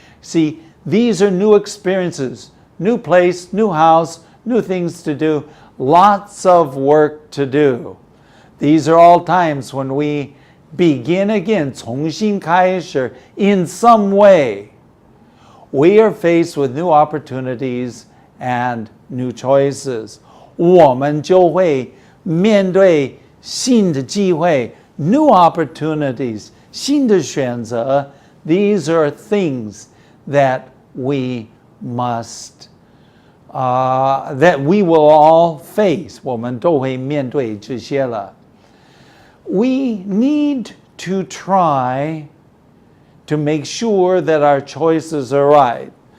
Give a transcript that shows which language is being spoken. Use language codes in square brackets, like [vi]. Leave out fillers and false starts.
[en] See, these are new experiences, new place, new house, new things to do, lots of work to do. These are all times when we begin again, [zh] 重新开始, [en] in some way. We are faced with new opportunities and new choices. [zh] 我们就会面对新的机会, [en] new opportunities, [zh] 新的选择. [en] These are things that we must, that we will all face. [zh] 我们都会面对这些了. [en] We need to try to make sure that our choices are right.